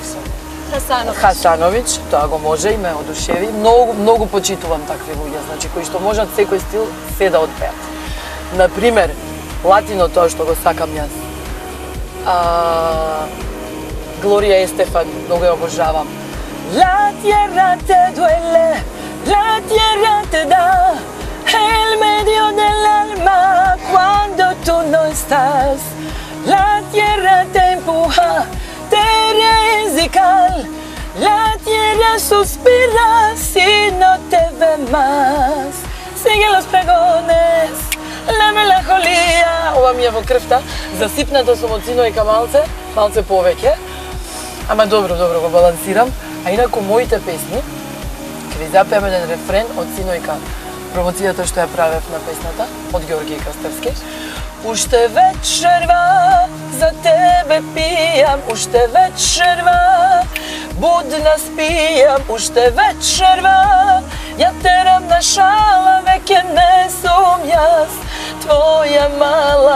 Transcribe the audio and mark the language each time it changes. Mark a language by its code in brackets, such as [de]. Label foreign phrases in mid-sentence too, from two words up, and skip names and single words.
[mk] Хасановиќ, тоа го може и ме одушеви. Многу почитувам такви луѓе, значи кои што можат секој стил се да одпеат. Например, латино, тоа што го сакам јас. Глорија Естефан, многу ја обожавам. [es] La tierra te duele, la tierra te da el medio del alma cuando tú no estás. La tierra te empuja, te risical. La tierra suspira si no te ve más. Sigue los pregones, la melancolía. [mk] Ова ми е во крвта, засипната сум од синојка малце повеќе. Ама добро го балансирам. А инаку моите песни, ќе ви запеам еден рефрен од синојка, промоцијата што ја правев на песната, од Георгиј Кастевски. Уште вечерва за тебе пијам, уште вечерва будна спијам, уште вечерва ја терам на шала, веќе не сум јас твоја мала.